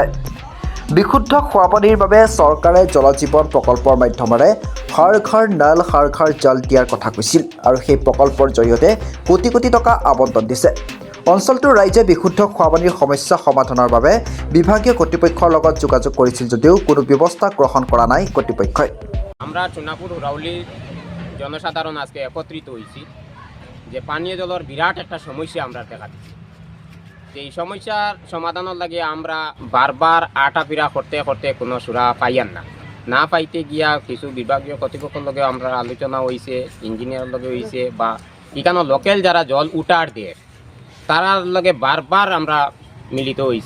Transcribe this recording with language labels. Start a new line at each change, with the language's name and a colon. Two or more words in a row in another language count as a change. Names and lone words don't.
Assamese: বিশুদ্ধ খোৱা পানীৰ বাবে চৰকাৰে জল জীৱন প্ৰকল্পৰ মাধ্যমেৰে
Hindi: हर घर नल हर घर जल
Assamese: দিয়াৰ কথা কৈছিল আৰু সেই প্ৰকল্পৰ জৰিয়তে কোটি কোটি টকা আবণ্টন দিছে। অঞ্চলটোৰ ৰাইজে বিশুদ্ধ খোৱা পানীৰ সমস্যা সমাধানৰ বাবে বিভাগীয় কৰ্তৃপক্ষৰ লগত যোগাযোগ কৰিছিল যদিও কোনো ব্যৱস্থা গ্ৰহণ কৰা নাই কৰ্তৃপক্ষই।
Bangla: আমরা সোনাপুর রাউলির জনসাধারণ আজকে একত্রিত হয়েছি যে পানীয় জলের বিরাট একটা সমস্যা আমরা দেখা দিচ্ছি। এই সমস্যার সমাধানের লাগে আমরা বারবার আটাপিরা করতে করতে কোনো সুরা পাইয়ান না পাইতে গিয়া কিছু বিভাগীয় কর্তৃপক্ষের লগে আমরা আলোচনা হয়েছে, ইঞ্জিনিয়ারের লগে হয়েছে বা এখানে লোকাল যারা জল উঠার দিয়ে তারার লগে বারবার আমরা মিলিত হয়েছি।